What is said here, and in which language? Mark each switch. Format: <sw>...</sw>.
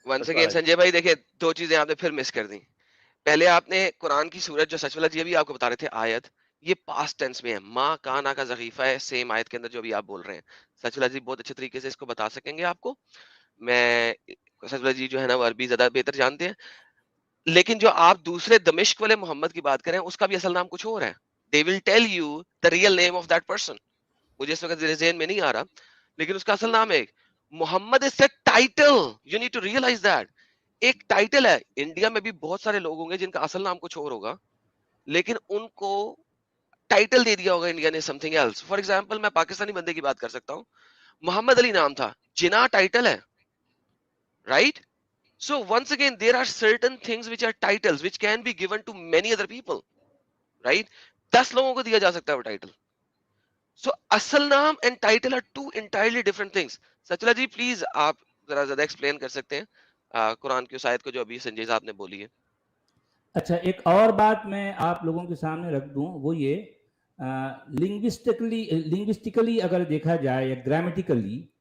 <ur>Once again Sanjay بھائی دیکھیں, 2 چیزیں آپ نے پھر مس کر دیں. پہلے آپ نے قرآن کی سورت جو سچولا جی بھی آپ کو بتا رہے تھے آیت, یہ پاسٹ ٹینس میں ہے, ماں کانا کا ذخیفہ ہے, سیم آیت کے اندر جو بھی آپ بول رہے ہیں. سچولا جی بہت اچھے طریقے سے اس کو بتا سکیں گے آپ کو. میں سچولا جی جو ہے نا وہ عربی زیادہ بہتر جانتے ہیں. لیکن جو آپ دوسرے دمشق والے محمد کی بات کریں, اس کا بھی اصل نام کچھ اور ہے.</ur> <en>They will tell you the real name of that person.</en> <ur>مجھے اس وقت ذہن میں نہیں آ رہا, لیکن اس کا اصل نام ہے محمد.</ur> <en>is a title. You need to realize that.</en> <ur>ایک ٹائٹل ہے. انڈیا میں بھی بہت سارے لوگ ہوں گے جن کا اصل نام کچھ اور ہوگا, لیکن ان کو ٹائٹل دے دیا ہوگا انڈیا نے</ur> <en>Something else.</en> <ur>For example میں پاکستانی بندے کی بات کر سکتا ہوں, محمد علی نام تھا, جناح ٹائٹل ہے, right.</ur> <en>So once again there are certain things which are titles which can be given to many other people, right?</en> <ur>10 لوگوں کو دیا جا سکتا ہے وہ ٹائٹل.</ur> <en>So</en> <ur>اصل نام</ur> <en>and title are 2 entirely different things.</en> <ur>سچلا جی please آپ ذرا زیادہ ایکسپلین کر سکتے ہیں قرآن کی اس آیت کو جو ابھی سنجے صاحب نے بولی ہے. اچھا, ایک اور بات میں آپ لوگوں کے سامنے رکھ دوں, وہ یہ لنگوسٹکلی اگر دیکھا جائے یا گرامیٹیکلی</ur>